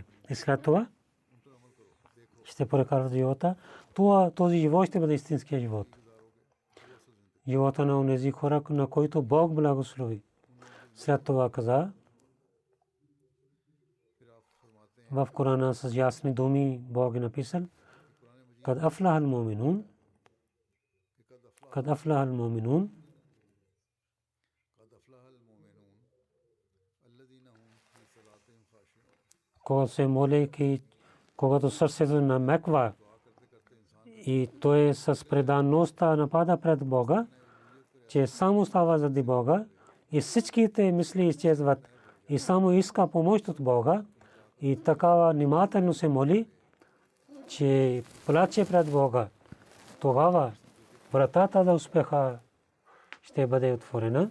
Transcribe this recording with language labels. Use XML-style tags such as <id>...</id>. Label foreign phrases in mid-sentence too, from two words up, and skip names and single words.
<bg>И след това ще прекарвате живота. Този живот ще бъде истинския живот. Живота на онези хора, на които Бог благослови. След това каза в Корана с ясни думи Бог е написал:</bg> <ar>قد أفلح المؤمنون قد أفلح المؤمنون.</ar> <bg>Когато се моли, когато сърцето намеква и той с предаността напада пред Бога, че само става заради Бога и всичките мисли изчезват и само иска помощ от Бога и такава внимателно се моли, че плаче пред Бога, тогава вратата за успеха ще бъде отворена.</bg>